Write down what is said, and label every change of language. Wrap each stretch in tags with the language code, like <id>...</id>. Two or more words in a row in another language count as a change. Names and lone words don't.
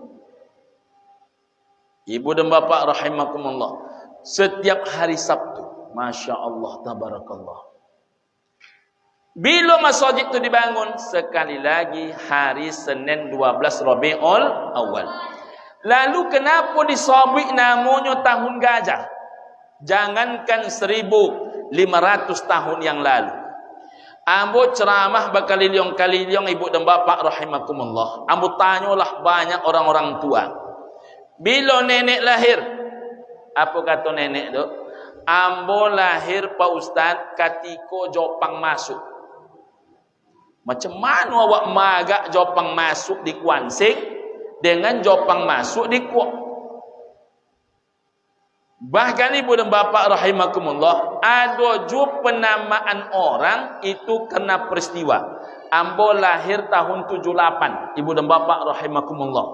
<id>Ibu dan bapa rahimakumullah, setiap hari Sabtu,</id> <ar>ما شاء الله، تبارك الله,</ar> <id>bila masjid itu dibangun, sekali lagi hari Senin 12 Rabiul Awal. Lalu kenapa disabik namanya tahun gajah? Jangankan 1500 tahun yang lalu.</id> <min>Ambo ceramah berkaliling-kaliling ibu dan bapa rahimakumullah. Ambo tanyalah banyak orang-orang tua. Bila nenek lahir, apa kata nenek tu? Ambo lahir Pak Ustaz katiko Jopang masuk. Macam mana awak magak Jopang masuk di Kuansing dengan Jopang masuk di Kuok?</min> <id>Bahkan ibu dan bapa rahimakumullah, ada juga penamaan orang itu kena peristiwa. Ambo lahir tahun 78, ibu dan bapa rahimakumullah.</id>